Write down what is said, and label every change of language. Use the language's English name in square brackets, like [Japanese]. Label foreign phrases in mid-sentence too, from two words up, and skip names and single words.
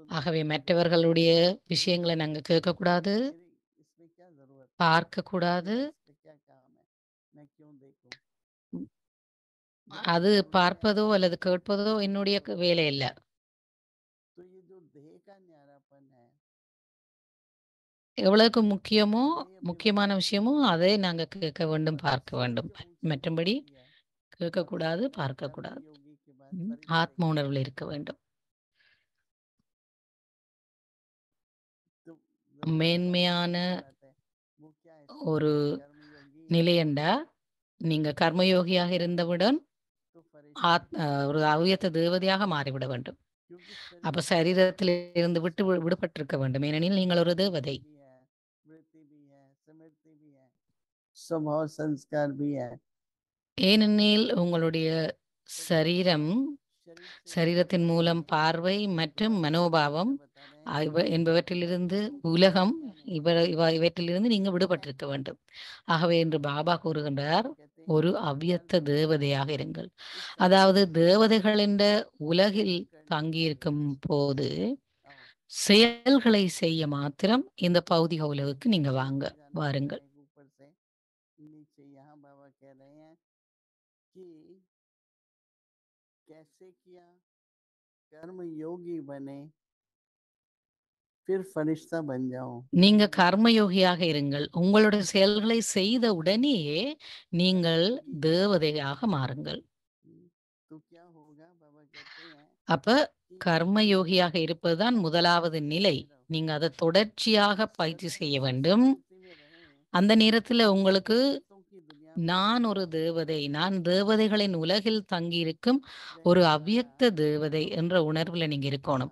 [Tamil] ஆகவே மற்றவர்களுடைய விஷயங்களை நாங்க கேட்கக்கூடாது, [Hindi] इसमें क्या जरूरत, [Tamil] பார்க்கக்கூடாது. [Hindi] इस पे क्या काम है, मैं क्यों देखूं। [Tamil] அது பார்ப்பதோ அல்லது கேட்பதோ என்னுடைய வேலை இல்லை. [Hindi] तो ये जो देह का न्यारापन है, [Tamil] எவ்வளவுக்கு முக்கியமோ [Hindi] ये अपने [Tamil] முக்கியமான [Hindi] मन [Tamil] விஷயமோ அதை நாங்க கேட்க வேண்டும், பார்க்க [Hindi] इसलिए [Tamil] வேண்டும். [Hindi] जो उनसे [Tamil] மற்றபடி [Hindi] पूछ लिया [Tamil] கேட்கக்கூடாது, [Hindi] कर्म [Tamil] பார்க்கக்கூடாது. [Hindi] योगी के बाद फरिश्ते [Tamil] ஆத்ம [Hindi] क्या [Tamil] உணர்வில் [Hindi] हैं? [Tamil] இருக்க வேண்டும். [Hindi] तो जब ये [Tamil] மேன்மையான [Hindi] पहली बात है वो क्या है [Tamil] ஒரு [Hindi] कर्म योगी [Tamil] நிலையண்டா நீங்க கர்மயோகியாக இருந்தவுடன் [Hindi] तो फरिश्ते [Tamil] ஒரு அவ்வியத்த தேவதையாக மாறிவிட வேண்டும். [Hindi] क्योंकि [Tamil] அப்ப [Hindi] शरीर [Tamil] சரீரத்தில் இருந்து விடுபட்டிருக்க வேண்டும். ஏனெனில் நீங்கள் ஒரு தேவதை. [Hindi] भी है वृत्ति भी है स्मृति भी है स्वभाव संस्कार भी है [Tamil] ஏனெனில் உங்களுடைய சரீரம் [Hindi] शरीर से [Tamil] சரீரத்தின் மூலம் பார்வை மற்றும் மனோபாவம் [Hindi] बता रहे हैं [Tamil] என்பவற்றிலிருந்து உலகம் இவற்றிலிருந்து நீங்க விடுபட்டிருக்க வேண்டும். ஆகவே இன்று பாபா கூறுகின்றார், ஒரு அவ்வியத்த தேவதையாக இருங்கள். அதாவது தேவதைகள் என்ற உலகில் தங்கியிருக்கும் போது செயல்களை செய்ய மாத்திரம் இந்த பௌதிக உலகுக்கு நீங்க வாருங்கள். [Hindi] ऊपर से नीचे यहाँ बाबा कह रहे हैं कि कैसे किया कर्म योगी बने फिर फरिश्ता बन जाओ [Tamil] நீங்க கர்மயோகியாக இருங்கள். உங்களுடைய செயல்களை செய்த உடனேயே நீங்கள் தேவதையாக மாறுங்கள். [Hindi] तो क्या होगा बाबा कहते हैं [Tamil] அப்ப கர்மயோகியாக இருப்பதுதான் முதலாவது நிலை. நீங்க அதை தொடர்ச்சியாக பயிற்சி செய்ய வேண்டும். அந்த நேரத்துல உங்களுக்கு நான் ஒரு தேவதை, நான் தேவதைகளின் உலகில் தங்கியிருக்கும் ஒரு அவ்வியக்த தேவதை என்ற உணர்வுல நீங்க இருக்கணும்.